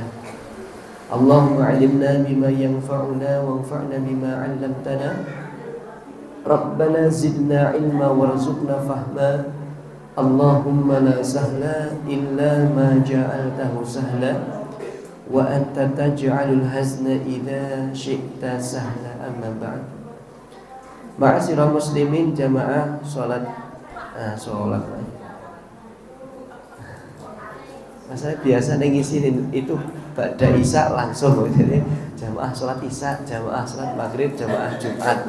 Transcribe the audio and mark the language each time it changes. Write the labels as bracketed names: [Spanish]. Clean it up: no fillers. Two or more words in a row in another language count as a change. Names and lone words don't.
[Arabic] اللهم علمنا بما ينفعنا وانفعنا بما علمتنا. ربنا زدنا علما وارزقنا فهما. اللهم لا سهل إلا ما جعلته سهلا وأنت تجعل الحزن إذا شئت سهلا أما بعد. معاشر المسلمين [Indonesian] jamaah salat. Saya biasa ngisiin itu [Arabic] بعد العشاء [Indonesian] langsung, jadi jamaah sholat isya, jamaah sholat maghrib, jamaah Jumat.